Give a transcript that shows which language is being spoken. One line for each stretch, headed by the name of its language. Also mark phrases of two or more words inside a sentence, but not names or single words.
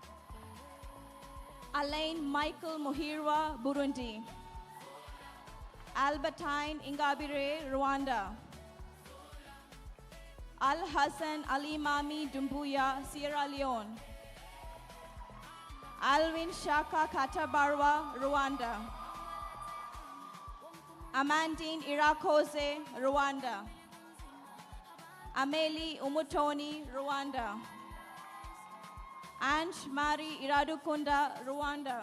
English: Alain Michael Muhirwa, Burundi. Albertine Ingabire, Rwanda. Al Hassan Ali Mami Dumbuya, Sierra Leone. Alvin Shaka Katabarwa, Rwanda. Amandine Irakoze, Rwanda. Amelie Umutoni, Rwanda. Ange Marie Iradukunda, Rwanda.